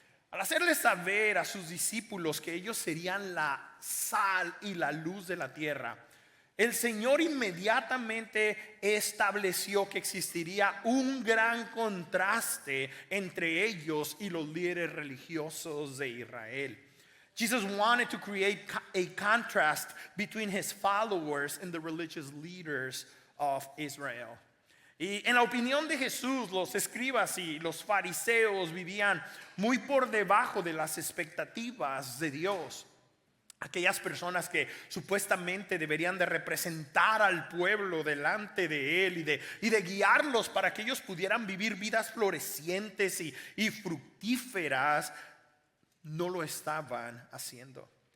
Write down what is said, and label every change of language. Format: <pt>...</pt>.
<es>Al hacerles saber a sus discípulos que ellos serían la sal y la luz de la tierra, el Señor inmediatamente estableció que existiría un gran contraste entre ellos y los líderes religiosos de Israel.</es> <en>Jesus wanted to create a contrast between his followers and the religious leaders of Israel.</en> <es>Y en la opinión de Jesús, los escribas y los fariseos vivían muy por debajo de las expectativas de Dios. Aquellas personas que supuestamente deberían de representar al pueblo delante de Él y de guiarlos para que ellos pudieran vivir vidas florecientes y fructíferas, no lo estaban haciendo.</es>